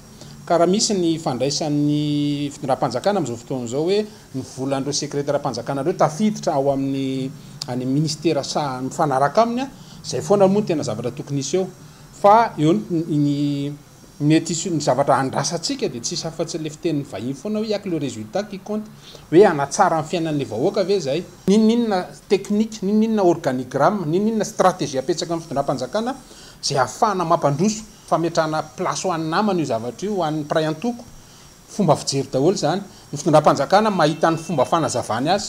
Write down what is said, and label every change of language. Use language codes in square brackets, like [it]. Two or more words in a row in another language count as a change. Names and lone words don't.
[mg] Ka raha misy ny fandraisan'ny fitondram-panjakana amin'izao fotoana izao hoe ny volan'ireo sekretera-panjakana ireo tafiditra ao amin'ny ministera mifanaraka aminy izay foana moa tena zavatra tokony isy eo fa eo ny mety ny zavatra andrasantsika dia tsisy afa-tsy le fitenin'ny vahiny foana hoe yak [fr] le résultat qui compte [mg] hoe anatsara ny fiainan'le vahoaka ve zay ninona teknika ninona organigramme ninona stratégie apetsaka amin'ny fitondram-panjakana zay ahafahana mampandroso fametrahana place ho an'ny namana io zavatra io ho an'ny pray antoko fomba fijery daholo zany ny fitondram-panjakana mahita ny fomba fanazavany azy.